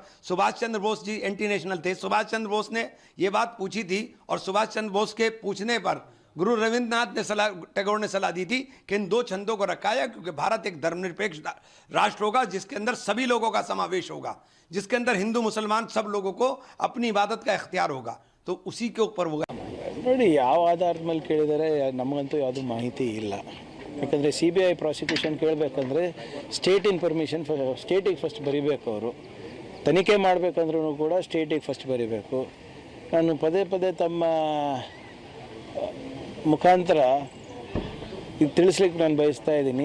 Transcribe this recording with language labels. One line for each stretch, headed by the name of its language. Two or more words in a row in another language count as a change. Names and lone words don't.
Hindi: सुभाष चंद्र बोस जी
English: anti national
Hindi: थे। सुभाष चंद्र बोस ने ये बात पूछी थी और सुभाष चंद्र बोस के पूछने पर गुरु रविंद्रनाथ ने सलाह, टैगोर ने सलाह दी थी कि इन 2 छंदों को रखा जाए, क्योंकि भारत एक धर्मनिरपेक्ष राष्ट्र होगा जिसके अंदर सभी लोगों का समावेश होगा, जिसके अंदर हिंदू मुसलमान सब लोगों को अपनी इबादत का इख्तियार होगा। तो उसी के ऊपर वो
Kannada: ನೋಡಿ ಯಾವ ಆಧಾರದ ಮೇಲೆ ಕೇಳಿದರೆ ನಮಗಂತೂ ಯಾವುದು ಮಾಹಿತಿ ಇಲ್ಲ। ಯಾಕಂದರೆ CBI ಪ್ರಾಸಿಕ್ಯೂಷನ್ ಕೇಳಬೇಕಂದ್ರೆ
English: state information
Kannada: ಸ್ಟೇಟಿಗೆ ಫಸ್ಟ್ ಬರೀಬೇಕು, ಅವರು ತನಿಖೆ ಮಾಡಬೇಕಂದ್ರೂ ಕೂಡ ಸ್ಟೇಟಿಗೆ ಫಸ್ಟ್ ಬರೀಬೇಕು। ನಾನು ಪದೇ ಪದೇ ತಮ್ಮ ಮುಖಾಂತರ ಇದು ತಿಳಿಸ್ಲಿಕ್ಕೆ ನಾನು ಬಯಸ್ತಾ ಇದ್ದೀನಿ।